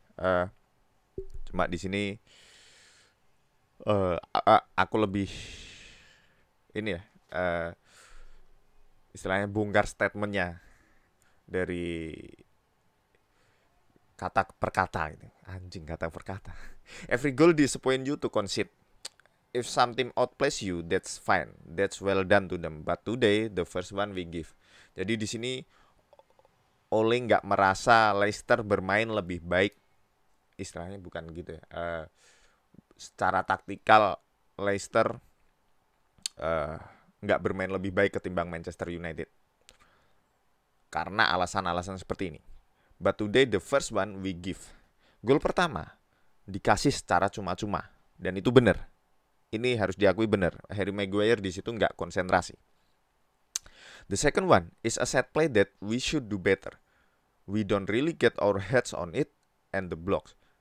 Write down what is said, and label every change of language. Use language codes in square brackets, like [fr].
[id] Eh, Cuma di sini aku lebih ini ya, istilahnya bongkar statementnya dari kata per kata gitu. Anjing, kata per kata. [en] Every goal disappoint you to concede. If some team outplays you, that's fine. That's well done to them. But today, the first one we give. [id] Jadi di sini Ole nggak merasa Leicester bermain lebih baik. Istilahnya bukan gitu ya. Secara taktikal Leicester nggak bermain lebih baik ketimbang Manchester United. Karena alasan-alasan seperti ini. [en] But today the first one we give. [id] Gol pertama dikasih secara cuma-cuma dan itu benar. Ini harus diakui benar. Harry Maguire di situ nggak konsentrasi. [en] The second one is a set play that we should do better. We don't really get our heads on it and the blocks.